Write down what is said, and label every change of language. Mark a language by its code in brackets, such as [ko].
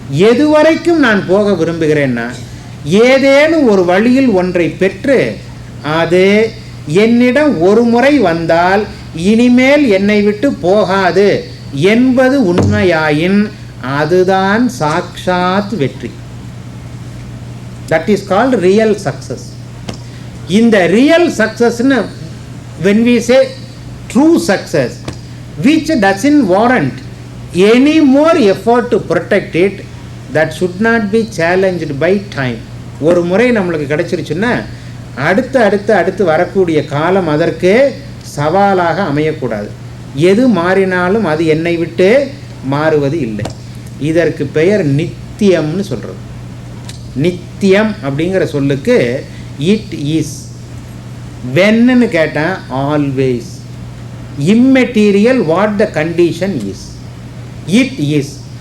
[ta] எதுவரைக்கும் நான் போக விரும்புகிறேன்னா, ஏதேனும் ஒரு வழியில் ஒன்றை பெற்று அது என்னிடம் ஒரு முறை வந்தால் இனிமேல் என்னை விட்டு போகாது என்பது உண்மையாயின் அதுதான் சாக்ஷாத் வெற்றி. [en] That is called real success. [ta] இந்த real சக்சஸ்னு [en] when we say true success, which doesn't warrant any more effort to protect it, that should not be challenged by time. [ta] ஒரு முறை நம்மளுக்கு கிடைச்சிருச்சுன்னா அடுத்து அடுத்து அடுத்து வரக்கூடிய காலம் அதற்கு சவாலாக அமையக்கூடாது. எது மாறினாலும் அது என்னை விட்டு மாறுவது இல்லை. இதற்கு பெயர் நித்தியம்னு சொல்கிறது. நித்தியம் அப்படிங்கிற சொல்லுக்கு [en] it is, [ta] வென்னு கேட்டால் [en] Always, immaterial what the condition is, it is.